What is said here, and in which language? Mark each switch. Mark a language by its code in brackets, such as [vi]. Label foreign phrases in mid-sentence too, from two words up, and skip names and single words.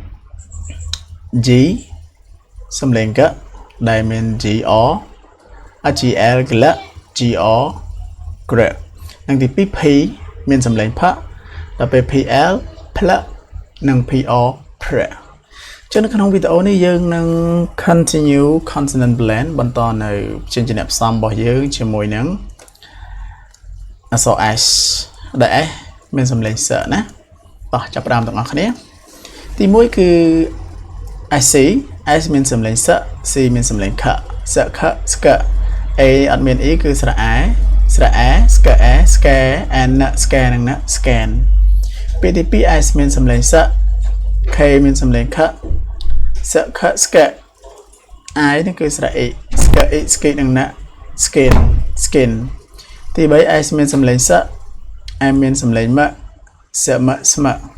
[km] G សំឡេងកដែលមាន GR GL ក្ល GR ក្រ និងទី2 P មានសំឡេងផដល់ពេល PL ផ្លនិង PR ព្រចឹងនៅក្នុងវីដេអូនេះយើងនឹង [en] continue consonant blend [km] បន្តនៅចេញជាអ្នកផ្សំរបស់យើងជាមួយនឹងអក្សរ S ដែល S មានសំឡេងសណាតោះចាប់ផ្ដើមទាំងអស់គ្នាទី1គឺ SC S មានសំឡេងស C មានសំឡេងខសខស្ក A អត់មាន E គឺស្រែស្រែស្កែស្កែអានស្កែនឹងណាស្កែនពេលទី2 S មានសំឡេងស K មានសំឡេងខសខស្កែ I នេះគឺស្រែ E ស្កែ E ស្កេនឹងណា [en] skin skin [km] ទី3 S មានសំឡេងស M មានសំឡេងម៉សមស្ម